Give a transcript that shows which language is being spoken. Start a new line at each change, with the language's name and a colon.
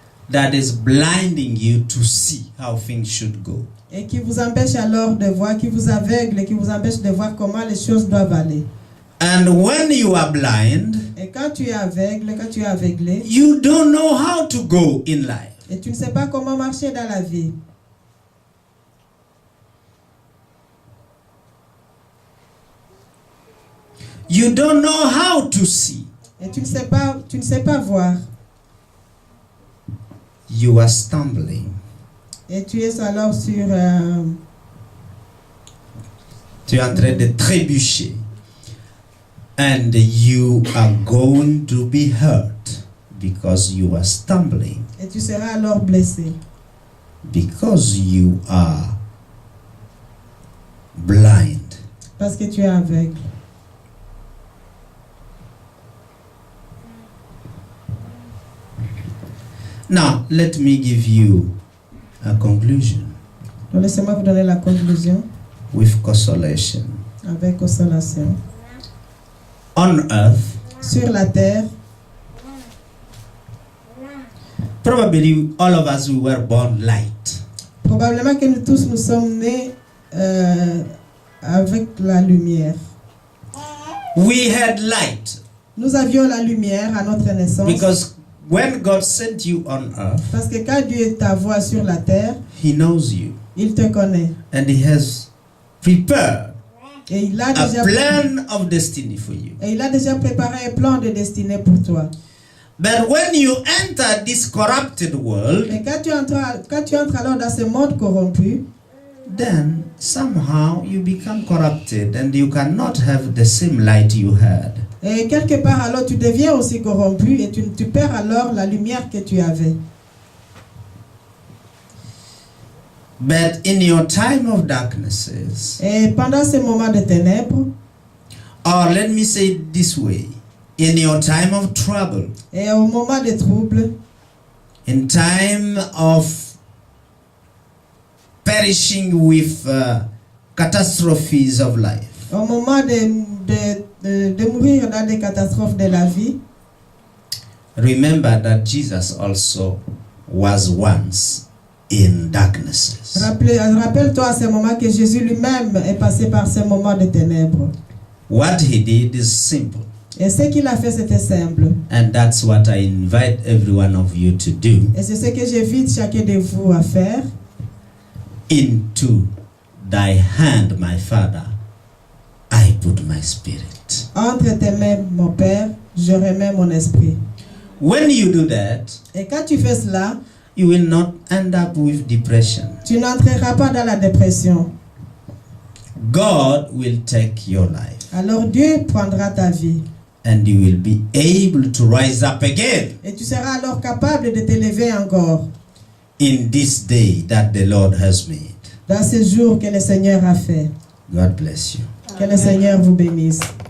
English: That is blinding you to see how things should go.
French: Et qui vous empêche alors de voir, qui vous aveugle, qui vous empêche de voir comment les choses doivent aller.
English: And when you are blind,
French: Et quand tu es aveugle, quand tu es aveuglé,
English: you don't know how to go in life.
French: et tu ne sais pas comment marcher dans la vie,
English: You don't know how to see.
French: et tu ne sais pas voir,
English: You are stumbling.
French: et tu es alors sur Tu es en train de trébucher.
English: And you are going to be hurt because you are stumbling.
French: et tu seras alors blessé
English: Because you are blind.
French: parce que tu es aveugle.
English: Now, let me give you a conclusion
French: Donc laissez-moi vous donner la conclusion
English: with consolation.
French: avec consolation.
English: On earth,
French: Sur la terre,
English: probably all of us we were born light.
French: probablement que nous tous nous sommes nés avec la lumière.
English: We had light
French: Nous avions la lumière à notre naissance.
English: because when God sent you on earth,
French: Parce que quand Dieu t'envoie sur la terre,
English: He knows you
French: il te connaît.
English: and He has prepared
French: Et il a
English: a
French: déjà
English: plan of destiny for you.
French: Et il a déjà préparé un plan de destinée pour toi.
English: But when you enter this corrupted world,
French: Mais quand tu entres alors dans ce monde corrompu,
English: then somehow you become corrupted and you cannot have the same light you had.
French: et quelque part alors tu deviens aussi corrompu et tu perds alors la lumière que tu avais.
English: But in your time of darknesses,
French: Et pendant ce moment de ténèbres,
English: or let me say it this way, in your time of trouble,
French: et au moment de troubles,
English: in time of perishing with catastrophes of life,
French: au moment de mourir dans des catastrophes de la vie,
English: remember that Jesus also was once in darknesses.
French: rappelle-toi à ce moment que Jésus lui-même est passé par ce moment de ténèbres.
English: What he did is simple,
French: Et ce qu'il a fait, c'était simple.
English: and that's what I invite every one of you to do.
French: Et c'est ce que j'invite chacun de vous à faire.
English: Into thy hand, my Father, I put my spirit.
French: Entre tes mains, mon Père, je remets mon esprit.
English: When you do that,
French: Et quand tu fais cela,
English: you will not end up with depression.
French: tu n'entreras pas dans la dépression.
English: God will take your life,
French: Alors Dieu prendra ta vie.
English: and you will be able to rise up again
French: Et tu seras alors capable de t'élever encore
English: in this day that the Lord has made.
French: dans ce jour que le Seigneur a fait.
English: God bless you.
French: Que le Seigneur vous bénisse.